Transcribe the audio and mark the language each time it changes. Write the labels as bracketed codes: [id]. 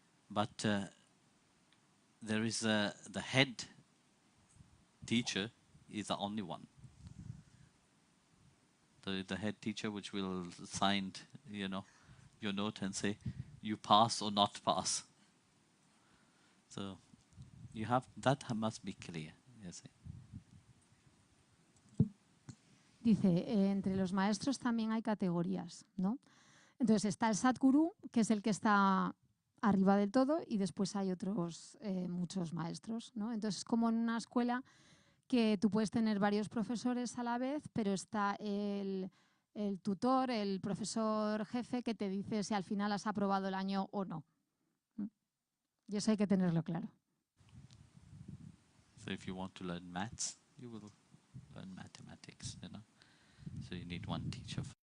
[en] But there is the head teacher is the only one. The head teacher which will sign, your note and say, you pass or not pass. So you have that must be clear. Yes. [es] Dice, entre los maestros también hay categorías, ¿no? Entonces está el Sadguru, que es el que está arriba del todo, y después hay otros muchos maestros, ¿no? Entonces es como en una escuela que tú puedes tener varios profesores a la vez, pero está el tutor, el profesor jefe, que te dice si al final has aprobado el año o no. Y eso hay que tenerlo claro. [en] So if you want to learn maths, you will learn mathematics, So you need one teacher.